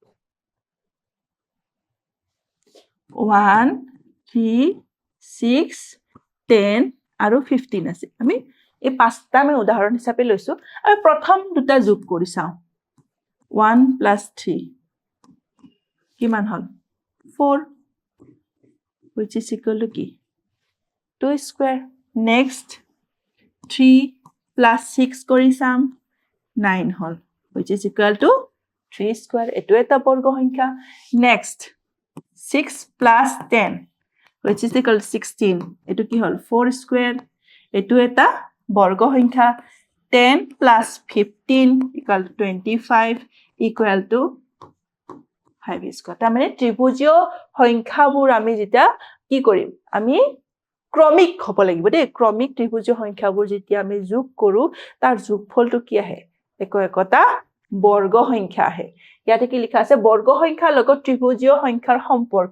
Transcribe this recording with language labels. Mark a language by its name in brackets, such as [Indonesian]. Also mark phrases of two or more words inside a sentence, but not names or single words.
[Assamese] 1 3 6 10 আৰু 15 আছে আমি এই পাঁচটা আমি উদাহৰণ হিচাপে লৈছো আমি প্ৰথম দুটা যোগ কৰি চাও 1 + 3 কিমান হল 4 [English] which is equal to [Assamese] কি 2 square next 3 + 6 কৰি চাম 9 হল [English] which is equal to 3 square [Assamese] এটো এটা বৰ্গ সংখ্যা next 6 + 10 [English] which is equal to 16 [Assamese] এটো কি হল 4 square এটো এটা বৰ্গ সংখ্যা 10 + 15 [English] equal to 25 equal to 5 square [Assamese] তাৰ মানে ত্ৰিভুজীয় সংখ্যাবোৰ আমি যেতিয়া কি কৰিম আমি ক্ৰমিক হ'ব লাগিব দেই ক্ৰমিক ত্ৰিভুজীয় সংখ্যাবোৰ যেতিয়া আমি যোগ কৰো তাৰ যোগফলটো কি আহে একটা বৰ্গ সংখ্যা আহে ইয়াতে কি লিখা আছে বৰ্গ সংখ্যাৰ লগত ত্ৰিভুজীয় সংখ্যাৰ সম্পৰ্ক